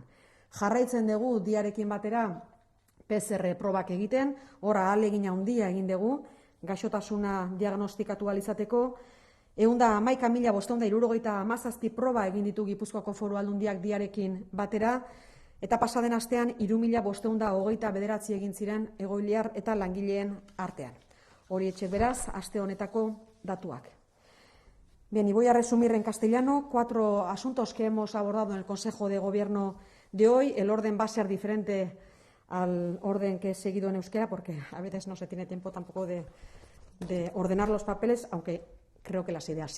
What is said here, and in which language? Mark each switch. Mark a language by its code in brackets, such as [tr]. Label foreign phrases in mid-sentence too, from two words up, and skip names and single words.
[eu] Jarraitzen dugu diarekin batera PCR probak egiten, ora ahalegin handia egin dugu, gaixotasuna diagnostikatu ahal izateko, 111.577 proba egin ditu Gipuzkoako Foru Aldundiak diarekin batera, eta pasaden astean 3.529 egin ziren egoiliar eta langileen artean. Hori etxe beraz, aste honetako datuak. [es] Bien, y voy a resumir en castellano 4 asuntos que hemos abordado en el Consejo de Gobierno de hoy. El orden va a ser diferente al orden que he seguido en euskera, porque a veces no se tiene tiempo tampoco de ordenar los papeles, aunque creo que las ideas sí.